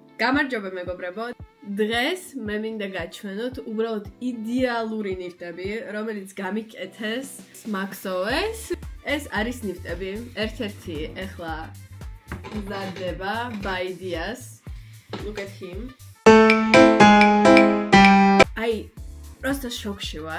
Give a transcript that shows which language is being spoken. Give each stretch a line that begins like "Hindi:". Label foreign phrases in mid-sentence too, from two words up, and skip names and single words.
Georgian: გამარჯობა მეგობრებო. დღეს მე მინდა გაჩვენოთ უბრალოდ იდეალური ნივთები, რომელიც გამიკეთეს Maxos. ეს არის ნივთები. ერთ-ერთი ეხლა მზადდება ბაიდიას.
English: Look at him.
Georgian: აი, просто შოკში ვარ.